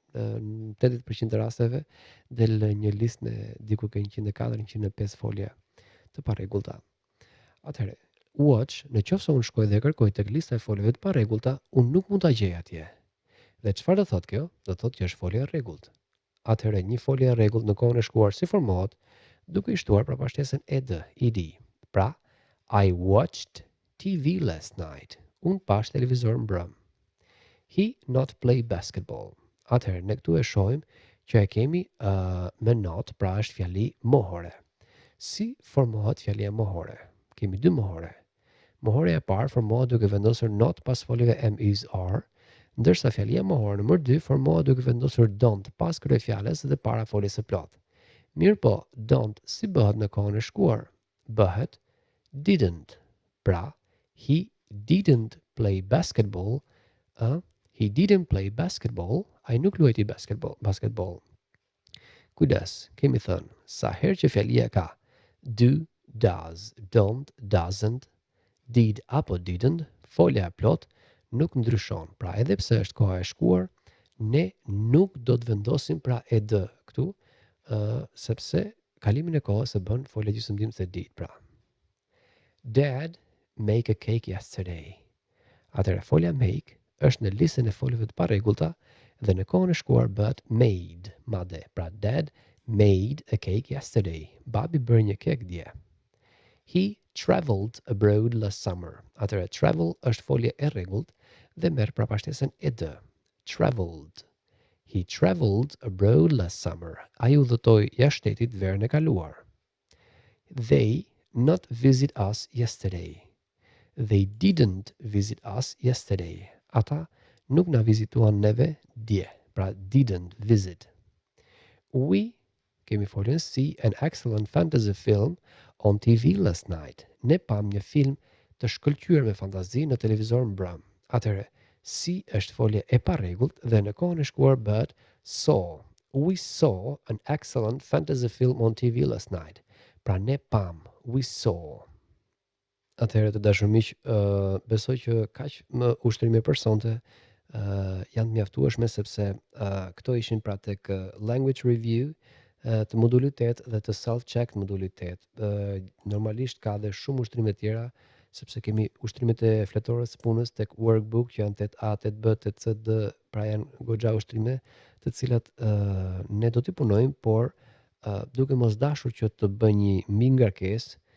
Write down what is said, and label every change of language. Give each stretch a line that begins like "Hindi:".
Albanian: në 80% të rasteve del një listë me diku ke 104-105 folje të parregullta. Atëherë, watch, në qoftë se unë shkoj dhe kërkoj tek lista e foljeve të parregullta, unë nuk mund ta gjej atje. Dhe çfarë do thotë kjo? Do thotë që është folje e rregullt. Atëherë, një folje e rregullt në kohën e shkuar si formohet duke i shtuar përpashtesën ed, ed.
English: Pra, I watched TV last night.
Albanian: Unë pash televizor mbrëm.
English: He not play basketball.
Albanian: Atëherë, ne këtu e shohim që e kemi me not, pra është fjali mohore. Si formohet fjalia mohore? Kemi dy mohore. Mohore e parë formohet duke vendosur not pas foljeve am, is, are, ndërsa fjalia mohore nëmër 2 formohet duke vendosur don't pas kryefjalës dhe para foljes së plotë. Mirë po, don't si bëhet në kohën e shkuar? Bëhet didn't.
English: Pra, he didn't play basketball. He didn't play basketball.
Albanian: Ai nuk luajti basketball. Kujdes, kemi thënë, sa herë që fjalia ka do, does, don't, doesn't, did apo didn't, folja e plot nuk ndryshon. Pra edhe pse është koha e shkuar, ne nuk do të vendosim pra ed këtu, sepse kalimin e kohës e bën folja gjysmëdimës e did.
English: Pra, Dad make a cake yesterday.
Albanian: Atëherë folja make është në listën e foljeve të parregullta dhe në kohën e shkuar bëhet made, madje.
English: Pra Dad made a cake yesterday.
Albanian: Babi bëri një kek dje.
English: He traveled abroad last summer.
Albanian: Atëherë travel është folje e rregullt dhe merr përpashtesën ed.
English: Traveled. He traveled abroad last summer.
Albanian: Ai udhëtoi jashtë shtetit verën e kaluar.
English: They not visit us yesterday. They didn't visit us yesterday.
Albanian: Ata nuk na vizituan neve dje. Pra didn't visit.
English: We, kemi folën, see an excellent fantasy film on TV last night.
Albanian: Ne pam një film të shkëlqyer me fantazi në televizor mbrëm. Atëherë, see është folje e parregullt dhe në kohën e shkuar bëhet saw.
English: We saw an excellent fantasy film on TV last night.
Albanian: Pra ne pam, we saw. Atëherë të dashur miq, besoj që kaq më ushtrime për sonte janë të mjaftueshme sepse këto ishin pra tek language review të modulit 8 dhe të self-check modulit 8. Normalisht ka dhe shumë ushtrime tjera sepse kemi ushtrimet e fletores së punës tek workbook që janë 8A, 8B, 8CD, pra janë goxha ushtrime të cilat ne do t'i punojmë, por duke mos dashur që të bëj një mingarkesë.